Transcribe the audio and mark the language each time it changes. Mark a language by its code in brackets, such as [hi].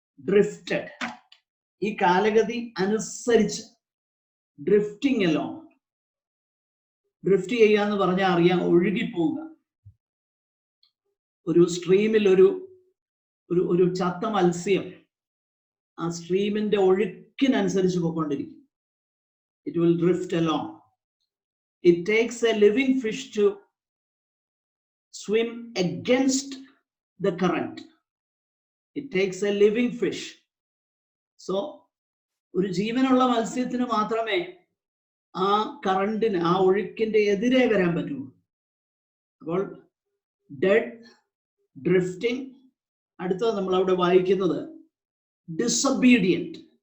[ml] Drifted, ഈ കാലഗതി അനുസരിച്ച് drifting along. Drift ചെയ്യാന്ന് പറഞ്ഞാൽ അറിയാം, ഒഴുകിപ്പോവുക. ഒരു സ്ട്രീമിൽ ഒരു ചത്ത മത്സ്യം ആ സ്ട്രീമിന്റെ ഒഴുക്കിനനുസരിച്ച് പോയിക്കൊണ്ടിരിക്കും. [en] It will drift along. It takes a living fish to swim against the current. It takes a living fish. So [ml] ഒരു ജീവനുള്ള മത്സ്യത്തിന് മാത്രമേ ആ കറണ്ടിന്, ആ ഒഴുക്കിന്റെ എതിരെ വരാൻ പറ്റുള്ളൂ. അപ്പോൾ ഡെഡ്, ഡ്രിഫ്റ്റിംഗ്. അടുത്തത് നമ്മൾ അവിടെ വായിക്കുന്നത് ഡിസൊബീഡിയന്റ്.